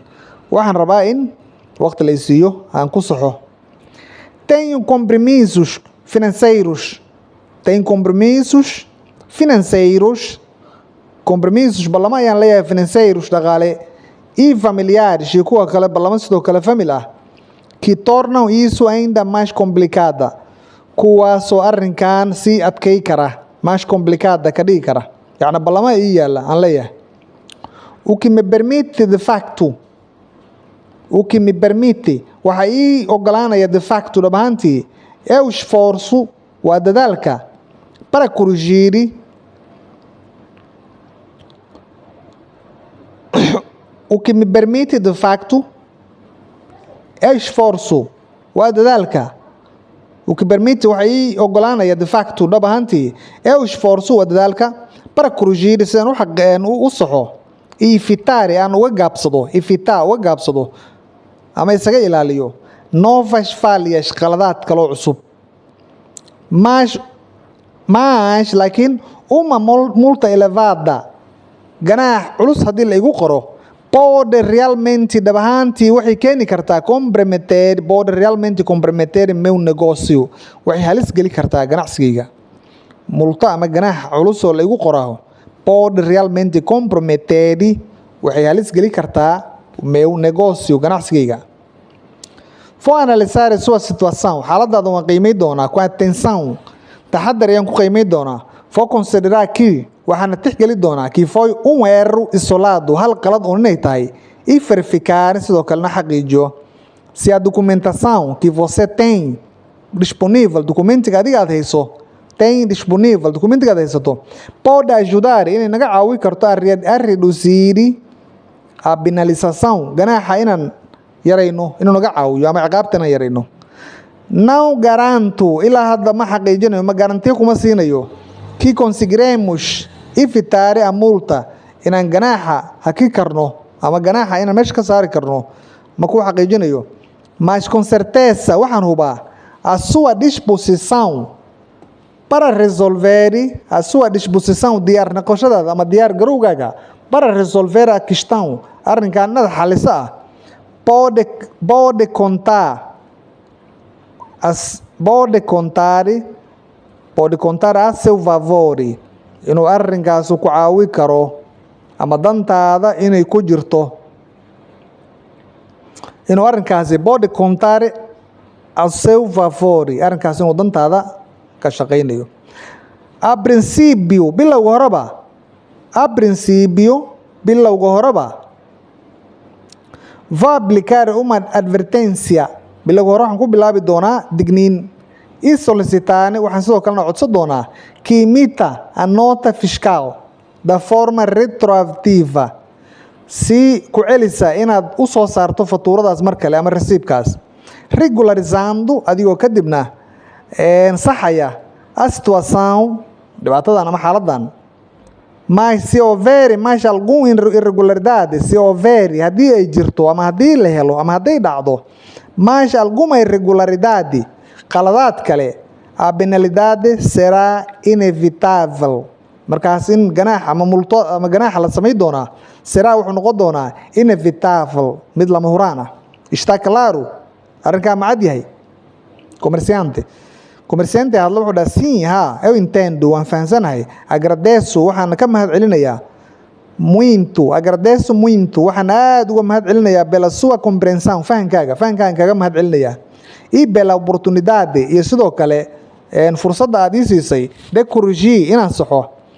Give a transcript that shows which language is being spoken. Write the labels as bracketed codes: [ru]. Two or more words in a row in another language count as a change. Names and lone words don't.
[so] Waxaan rabaa in waqti la isiiyo aan ku soxo. [pt] Tenho compromissos financeiros. Tenho compromissos financeiros. [so] Compromissos ballama ayaan leeyahay financeiros dhaqaale [pt] e familiares [so] iyo kuwa kale ballama sidoo kale famil ah, [pt] que tornam isso ainda mais complicada, [so] kuwaasoo arrinkan sii adkay kara, [pt] mais complicada [so] ka dhigi kara, yacni ballama ii yaalla aan leeyahay. [pt] O que me permite de facto, o que me permite, [so] waxa ii ogolaanaya [pt] de facto [so] dhab ahaantii, [pt] é o esforço, [so] waa dadaalka, [pt] para corrigir o que me permite de facto é esforço, [so] waa dadaalka, [pt] o que permite [so] waxa ii ogolaanaya [pt] de facto [so] dhab ahaantii [pt] é o esforço, [so] waa dadaalka, [pt] para corrigir [so] sidaan u saxo, [pt] e evitar [so] aan uga gaabsado, evitar uga gaabsado ama isaga ilaaliyo [pt] novas falhas, [so] qaladaad kaloo cusub. [pt] Mas laakiin uma multa elevada, [so] ganaax culus haddii la igu qoro, [pt] pode realmente [so] dhab ahaantii waxay keeni kartaa [pt] pode realmente comprometer meu negócio, [so] waxay halis geli kartaa ganacsigayga. Multa ama ganaax culus oo la igu qoraa [pt] pode realmente comprometer, [so] waxay halis geli kartaa [pt] meu negócio, [so] ganacsigayga. [pt] Vou analisar a sua situação, [so] xaaladaada waan qiimay doonaa, [pt] com atenção, [so] taxadar ayaan ku qiimay doonaa. [pt] Vou considerar que, [so] waxaana tixgeli doonaa, [pt] que foi erro isolado, [so] hal qalad oo inay tahay, [pt] e verificar, [so] sidoo kalena xaqiijiyo, [pt] se a documentação que você tem disponível, [so] documentiga adiga aad hayso, [pt] tem disponível, [so] documentiga aad haysato, [pt] pode ajudar [so] inay naga caawi karto [pt] a reduzir a penalização, [so] ganaaxa inaan yarayno, inuu naga caawiyo ama ciqaabta inaan yarayno. [pt] Não garanto, [so] ilaa hadda ma xaqiijinayo, ma garantiyo kuma siinayo, [pt] que conseguiremos evitar a multa, [so] inaan ganaaxa haki karno ama ganaaxa inaan meesha ka saari karno, ma ku xaqiijinayo. [pt] Mas com certeza [so] waxaan hubaa [pt] a sua disposição para resolver, a sua disposição, [so] diyaar noqoshadaada ama diyaar garowgaaga [pt] para resolver a questão, [so] arrinkaanada xalisa ah, pode [pt] contar a seu favor, [so] inuu arrinkaas ku caawi karo ama dantaada inay ku jirto, inuu arrinkaasi [pt] pode contar a seu favor, [so] arrinkaas inuu dantaada ka shaqaynayo. [pt] A princípio, [so] bilowga horeba, [pt] vou aplicar uma advertência, [so] bilowga hore waxaan ku bilaabi doonaa digniin, [pt] e solicitar, [so] waxaan sidoo kalena codsan doonaa, [pt] que imita a nota fiscal da forma retroativa, [so] si ku celisa inaad u soo saarto fatuuradaas mar kale ama rasiibkaas, regularizando, adigoo kadibna saxaya [pt] a situação, [so] dhibaatadan ama xaaladan. [pt] Mas se houver mais alguma irregularidade, se houver, [so] haddii ay jirto ama haddii la helo ama hadday dhacdo [pt] mais alguma irregularidade, [so] qaladaad kale, [pt] a penalidade será inevitável. [so] Markaas in ganaax ama multo ama ganaaxa la samayn doonaa, será wuxuu noqon doonaa inevitável, mid lama huraan ah. [pt] Está claro? [so] Arrinkaa ma cad yahay? Comerciante hadla wuxuu dhaha [pt] sim, eu entendo, [so] waan fahansanahay, agradeço, waxaan ka mahad celinayaa muito, [pt] agradeço muito, [so] waxaan aad uga mahad celinayaa [pt] pela sua compreensão, [so] fahankaan kaga mahad celinayaa, [pt] e pela oportunidade, [so] iyo sidoo kale fursadda aad ii siisay [pt] de corrigir, [so] inaan saxo.